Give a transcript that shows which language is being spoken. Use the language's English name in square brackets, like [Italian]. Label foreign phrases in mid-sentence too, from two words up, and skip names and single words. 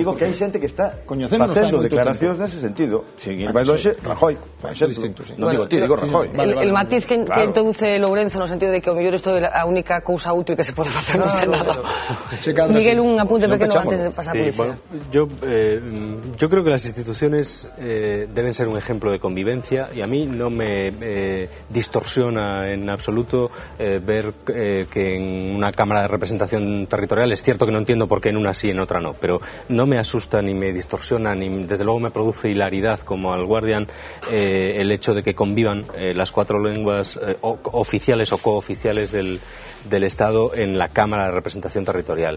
[Galician] Digo que hai xente que está facendo declaracións nese sentido. Sin ir máis longe, Rajoy, por exemplo. Non digo ti, digo Rajoy. [Spanish] El matiz que introduce [Galician] Lourenço no sentido de que o mellor isto é a única cousa útil que se pode facer no Senado. Miguel, un apunte pequeno antes de pasar por iso. [Spanish] Yo yo creo que las instituciones deben ser un ejemplo de convivencia, y a mí no me distorsiona en absoluto ver que en una Cámara de Representación Territorial, es cierto que no entiendo por qué en una sí y en otra no, pero no me asusta ni me distorsiona ni desde luego me produce hilaridad como al Guardian el hecho de que convivan las 4 lenguas oficiales o cooficiales del Estado en la Cámara de Representación Territorial.